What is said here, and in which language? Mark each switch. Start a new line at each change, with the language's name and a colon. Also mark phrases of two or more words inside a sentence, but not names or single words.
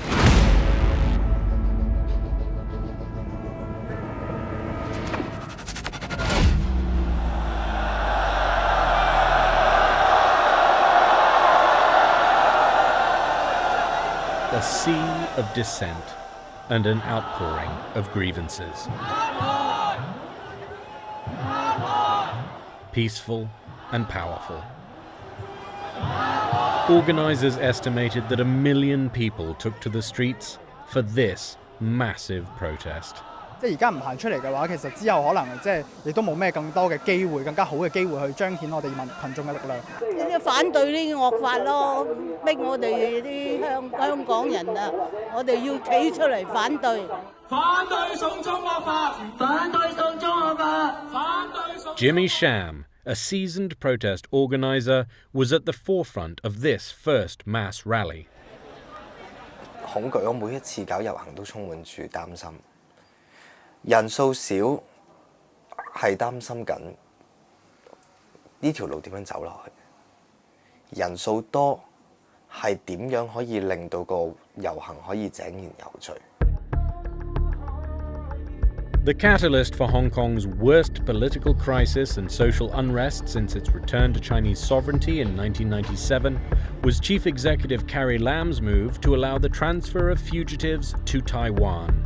English: A sea of dissent and an outpouring of grievances. Peaceful and powerful. Organizers estimated that 1 million people took to the streets for this massive protest.
Cantonese: 即係而家唔行出嚟嘅話，其實之後可能亦都冇咩更多嘅機會，更加好嘅機會去彰顯我哋群眾嘅力量。呢啲反對呢啲惡法咯，逼我哋啲香港人啊，我哋要企出嚟反對。反對送中惡法！反對送中惡法！反對送。
English: Jimmy Sham, a seasoned protest organizer, was at the forefront of this first mass rally.
Cantonese: 恐懼，我每一次搞遊行都充滿住擔心。人數少係擔心緊呢條路點樣走落去，人數多係點樣可以令到個遊行可以井然有序。
English: The catalyst for Hong Kong's worst political crisis and social unrest since its return to Chinese sovereignty in 1997 was Chief Executive Carrie Lam's move to allow the transfer of fugitives to Taiwan.